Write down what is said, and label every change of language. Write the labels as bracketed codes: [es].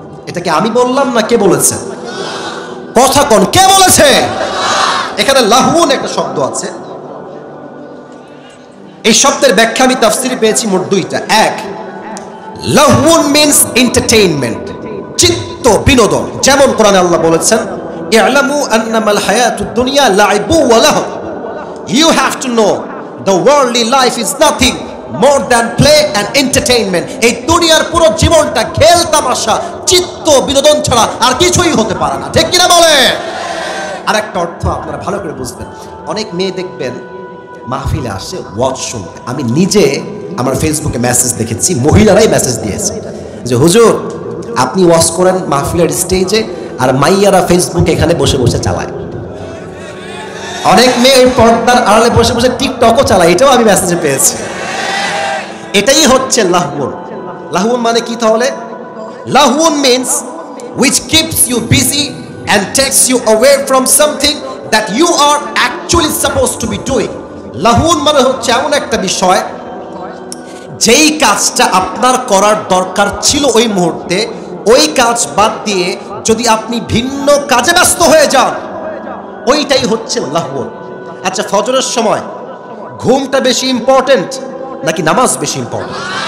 [bn] এটাকে আমি বললাম না কে বলেছে? কথা কোন, কে বলেছে? এখানে লাহুন একটা শব্দ আছে, এই শব্দের ব্যাখ্যা আমি তাফসিরে পেয়েছি মোট দুইটা। এক, লাহুন মিন্স এন্টারটেইনমেন্ট, চিত্ত বিনোদন। যেমন কোরআনে আল্লাহ বলেছেন [ar] ই'লামু আন্নামাল হায়াতুদ দুনিয়া লাইবু ওয়া লাহু, [en] you have to know the worldly life is nothing more than play and entertainment. [bn] এই দুনিয়ার পুরো জীবনটা খেল তামাশা চিত্ত বিনোদন ছাড়া আর কিছুই হতে পারে না, ঠিক কিনা বলে? আর একটা অর্থ আপনারা ভালো করে বুঝবেন, অনেক মেয়ে দেখবেন মাহফিলে আসে ওয়াজ শুনতে। আমি নিজে আমার ফেসবুকে মেসেজ দেখেছি, মহিলারাই মেসেজ দিয়েছে যে হুজুর আপনি ওয়াজ করেন মাহফিলের স্টেজে, আর মাইয়ারা ফেসবুকে এখানে বসে বসে চালায়। অনেক মেয়ে পর্দার আড়ালে বসে বসে টিকটকও চালায়, এটাও আমি মেসেজে পেয়েছি। এটাই হচ্ছে লাহওয়ান। লাহওয়ান মানে কি তাহলে? [en] লাহওয়ান means which keeps you busy and takes you away from something that you are actually supposed to be doing. [bn] লাহওয়ান মানে হচ্ছে এমন একটা বিষয় যেই কাজটা আপনার করার দরকার ছিল ওই মুহূর্তে, ওই কাজ বাদ দিয়ে যদি আপনি ভিন্ন কাজে ব্যস্ত হয়ে যান, ওইটাই হচ্ছে লাহওয়ান। আচ্ছা, ফজরের সময় ঘুমটা বেশি ইম্পর্টেন্ট নাকি নামাজ বেশি ইম্পর্টেন্ট?